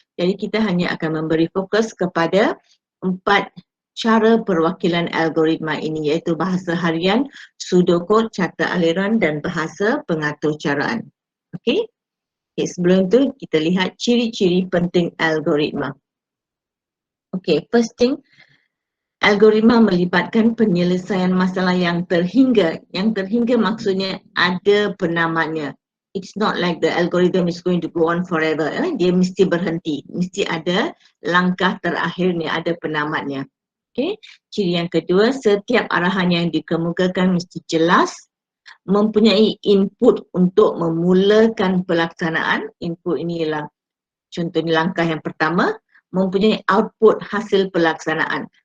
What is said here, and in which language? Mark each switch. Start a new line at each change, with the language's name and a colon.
Malay: Jadi kita hanya akan memberi fokus kepada 4 cara perwakilan algoritma ini, iaitu bahasa harian, pseudocode, carta aliran dan bahasa pengaturcaraan. Okey. Okay, sebelum itu kita lihat ciri-ciri penting algoritma. Okey,
English: first thing,
Malay: algoritma melibatkan penyelesaian masalah yang terhingga. Yang terhingga maksudnya ada penamatnya.
English: It's not like the algorithm is going to go on forever.
Malay: Dia mesti berhenti. Mesti ada langkah terakhirnya, ada penamatnya. Okay. Ciri yang kedua, setiap arahan yang dikemukakan mesti jelas, mempunyai input untuk memulakan pelaksanaan. Input ini ialah contohnya langkah yang pertama, mempunyai output hasil pelaksanaan.